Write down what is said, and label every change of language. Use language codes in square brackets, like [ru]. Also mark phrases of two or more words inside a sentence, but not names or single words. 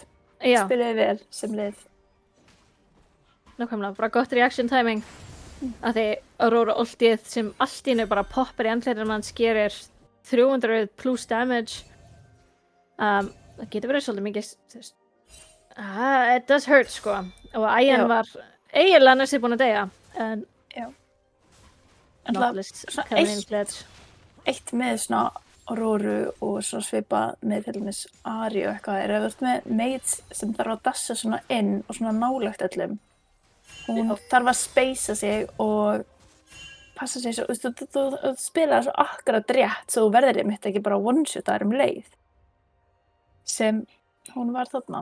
[is] Já, Spiluðu vel sem lið. nákvæmlega, bara gott [en] reaction timing. [is] Af því Aurora ultið sem allt í einu bara poppar í andlitin manns gerir 300 [en] plus damage. [is] Það getur verið svolítið mikið, þú veist, [en] it does hurt, [is] sko. Og Ian Já. var eiginlega næstu búin að deyja, en Já. Nautilus svona [en] coming in clutch. [is] Eitt með svona Auroru og svona svipa með til dæmis Ari og eitthvað er ef þú ert með mage sem þarf að dassa svona inn og svona nálægt öllum. Hún þarf að speysa sig og passa sig svo, þú spilaði svo akkurat rétt svo þú verður einmitt ekki bara one-shotaðir leið sem hún var þarna.